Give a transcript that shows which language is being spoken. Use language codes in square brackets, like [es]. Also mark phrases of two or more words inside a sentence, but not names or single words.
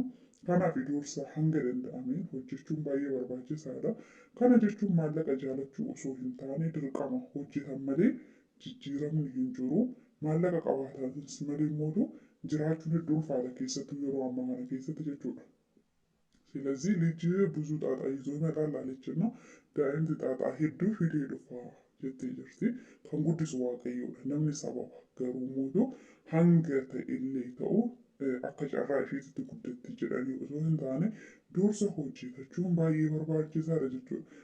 [om] Kanaaf dursa hanga danda'ameen hojjechuun baay'ee barbaachisaadha. Kana jechuun maallaqa jaalachuu osoo hin taane dirqama hojjetan malee jijjiiramni hin jiru. Maallaqa qabaatanis malee immoo jiraachuun hedduu ulfaata keessattuu yeroo ammaa kana keessatti jechuudha. [am] ስለዚህ ልጅ ብዙ ጣጣ ይዞ ይመጣል አለችና [om] daa'imti xaaxaa hedduu fidee dhufa jettee jirti. Kan guddisu waaqayyoodha. Namni sababa garuu immoo hanga ta'ellee ta'u akka carraa isheetitti guddatti jedhanii osoo hin taane dursa hojjetachuun baay'ee barbaachisaadha jechuudha.